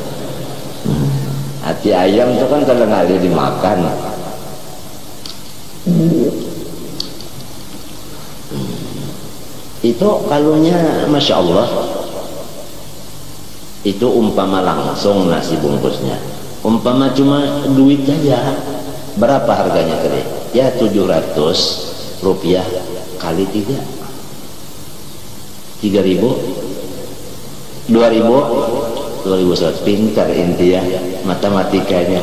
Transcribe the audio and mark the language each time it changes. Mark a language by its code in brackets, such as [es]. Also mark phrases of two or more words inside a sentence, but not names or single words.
[bjn] Hati ayam itu kan kalau ngalih dimakan. [id] Itu kalaunya [ar] Masya Allah. [id] Itu umpama langsung nasi bungkusnya, umpama cuma duit saja, berapa harganya tadi? Ya 700 rupiah kali 3, 3.000, 2.100. Pintar inti ya matematikanya.